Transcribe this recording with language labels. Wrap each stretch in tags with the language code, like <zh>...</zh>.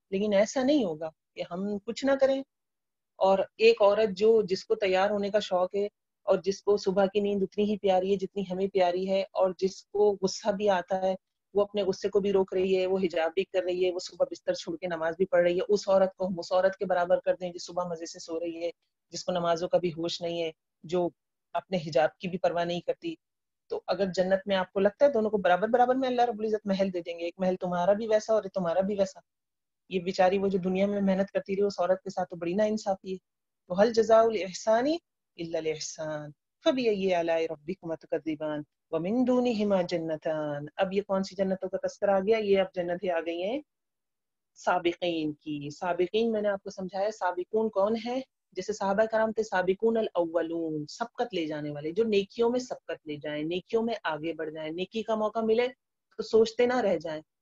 <ur>لیکن ایسا نہیں ہوگا کہ ہم کچھ نہ کریں. اور ایک عورت جس کو تیار ہونے کا شوق ہے اور جس کو صبح کی نیند اتنی ہی پیاری ہے جتنی ہمیں پیاری ہے, اور جس کو غصہ بھی آتا ہے وہ اپنے غصے کو بھی روک رہی ہے, وہ حجاب بھی کر رہی ہے, وہ صبح بستر چھوڑ کے نماز بھی پڑھ رہی ہے, اس عورت کو ہم اس عورت کے برابر کر دیں جو صبح مزے سے سو رہی ہے, جس کو نمازوں کا بھی ہوش نہیں ہے, جو اپنے حجاب کی بھی پرواہ نہیں کرتی. تو اگر جنت میں آپ کو لگتا ہے دونوں کو برابر برابر میں اللہ رب العزت محل دے دیں گے, ایک محل تمہارا بھی ویسا اور تمہارا بھی ویسا. یہ بیچاری وہ جو دنیا میں محنت کرتی رہی اس عورت کے ساتھ تو بڑی نا انصافی ہے.</ur> <ar>تو هل جزاء الاحسان الا الاحسان فبأي آلاء ربكما تكذبان ومن دونهما جنتان.</ar> <ur>اب یہ کون سی جنتوں کا تذکرہ آ گیا؟ یہ اب جنتیں آ گئی ہیں سابقین کی. سابقین میں نے آپ کو سمجھایا سابقون کون ہے. جیسے صحابہ کرام تھے سابقون الاولون, سبقت لے جانے والے, جو نیکیوں میں سبقت لے جائیں, نیکیوں میں آگے بڑھ جائیں, نیکی کا موقع ملے تو سوچتے نہ رہ جائیں.</ur>